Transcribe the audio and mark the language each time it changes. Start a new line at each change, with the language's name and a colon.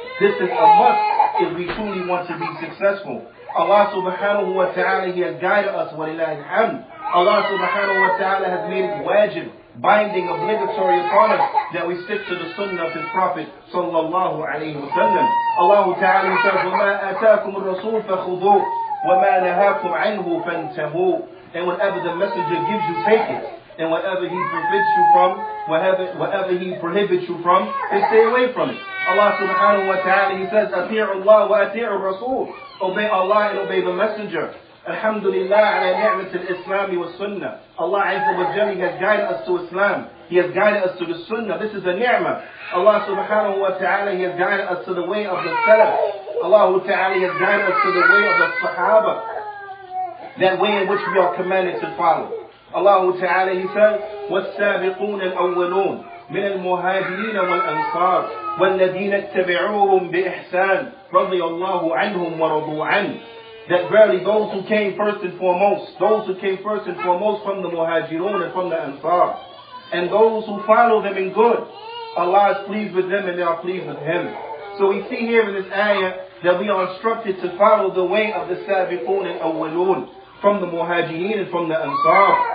English: This is a must if we truly want to be successful. Allah subhanahu wa ta'ala He has guided us, walillahi alhamd. Allah subhanahu wa ta'ala has made it wajib, binding, obligatory upon us, that we stick to the sunnah of His Prophet sallallahu alayhi wa sallam.
Arabic: Allah Ta'ala says, وَمَا آتَاكُمُ الرَّسُولُ فَخُذُوهُ وَمَا نَهَاكُمْ عَنْهُ فَانْتَهُوا.
English: And whatever the messenger gives you, take it. And whatever he forbids you from, whatever he prohibits you from, then stay away from it. Allah subhanahu wa ta'ala He says, أَطِيعُوا اللَّهَ وَأَطِيعُوا الرَّسُولُ. Obey Allah and obey the messenger. Alhamdulillah ala ni'mat al-Islam wa sunnah. Allah Azza wa Jalla has guided us to Islam. He has guided us to the sunnah. This is a ni'mah. Allah subhanahu wa ta'ala He has guided us to the way of the Salaf. Allah ta'ala has guided us to the way of the Sahaba. That way in which we are commanded to follow.
Arabic: Allah ta'ala He says, وَالسَّابِقُونَ الْأَوَّلُونَ مِنَ الْمُهَاجِرِينَ وَالْأَنصَارِ وَالَّذِينَ اتَّبِعُوهُمْ بِإِحْسَانٍ رَضِيَ اللَّهُ عَنْهُمْ وَرَضُوا عَنْهُ.
English: That verily those who came first and foremost from the Muhajirun and from the Ansar, and those who follow them in good, Allah is pleased with them and they are pleased with Him. So we see here in this ayah that we are instructed to follow the way of the Sabiqun and Awwalun, from the Muhajirin and from the Ansar.